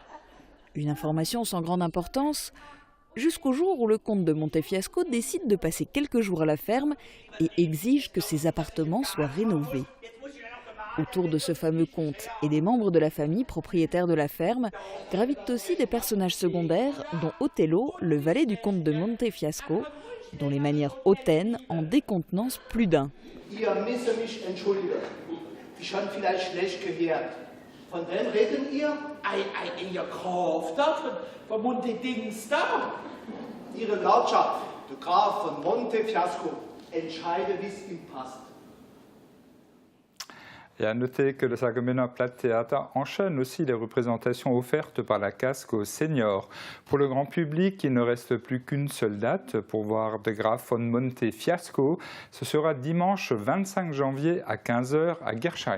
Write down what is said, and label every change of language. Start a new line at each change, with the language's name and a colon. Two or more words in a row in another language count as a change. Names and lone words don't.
French: Une information sans grande importance, jusqu'au jour où le comte de Montefiasco décide de passer quelques jours à la ferme et exige que ses appartements soient rénovés. Autour de ce fameux comte et des membres de la famille propriétaires de la ferme gravitent aussi des personnages secondaires dont Othello, le valet du comte de Montefiasco, dont les manières hautaines en décontenancent plus d'un.
German: Ihr müsst mich entschuldigen. Ich habe vielleicht schlecht gehört. Von wem reden ihr? Ihr Graf da, von Monte-Dings da. Ihre Lordschaft, der Graf von Montefiasco, entscheidet, wie es ihm passt.
French: Et à noter que le Saargemena Platttheater enchaîne aussi les représentations offertes par la casque aux seniors. Pour le grand public, il ne reste plus qu'une seule date pour voir de Graf von Montefiasco. Ce sera dimanche 25 janvier à 15 h à Gersheim.